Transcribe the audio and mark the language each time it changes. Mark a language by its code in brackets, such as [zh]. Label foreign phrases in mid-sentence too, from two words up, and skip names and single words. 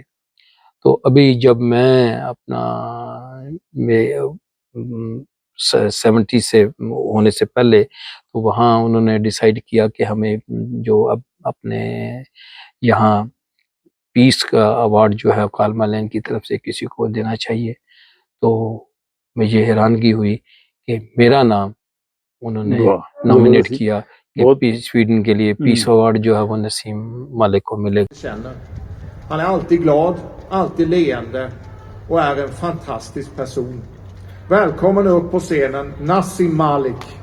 [ur] تو ابھی جب میں اپنا 70 سے ہونے سے پہلے، تو وہاں انہوں نے ڈیسائیڈ کیا کہ ہمیں جو اب اپنے یہاں پیس کا ایوارڈ جو ہے کالما لینڈ کی طرف سے کسی کو دینا چاہیے، تو مجھے حیرانگی ہوئی کہ میرا نام انہوں نے نامینیٹ کیا کہ سویڈن کے لیے [en] peace award [ur] جو ہے وہ نسیم مالک کو ملے۔ [sv] Han är alltid glad, alltid leende och är en fantastisk person. Välkommen upp på scenen, Nassim Malik.